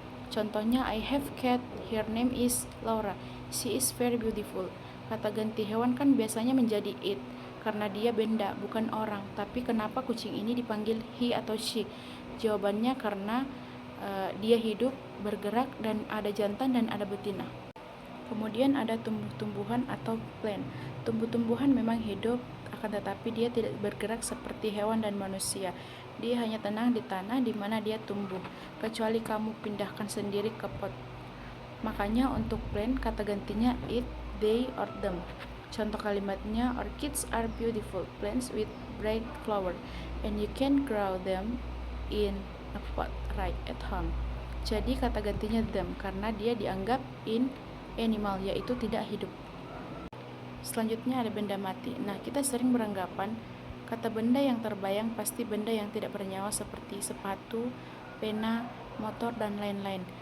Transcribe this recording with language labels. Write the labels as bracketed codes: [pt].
[id] Contohnya, [en] I have cat, her name is Laura, she is very beautiful. [id] Kata ganti hewan kan biasanya menjadi it, karena dia benda, bukan orang. Tapi kenapa kucing ini dipanggil he atau she? Jawabannya karena dia hidup, bergerak, dan ada jantan dan ada betina. Kemudian ada tumbuh-tumbuhan atau plant. Tumbuh-tumbuhan memang hidup, akan tetapi dia tidak bergerak seperti hewan dan manusia. Dia hanya tenang di tanah di mana dia tumbuh, kecuali kamu pindahkan sendiri ke pot. Makanya untuk plant kata gantinya it, they, or them. Contoh kalimatnya, [en] orchids are beautiful plants with bright flower, and you can grow them in a pot right at home. [id] Jadi kata gantinya them, karena dia dianggap in animal, yaitu tidak hidup. Selanjutnya ada benda mati. Nah, kita sering beranggapan kata benda yang terbayang pasti benda yang tidak bernyawa seperti sepatu, pena, motor, dan lain-lain.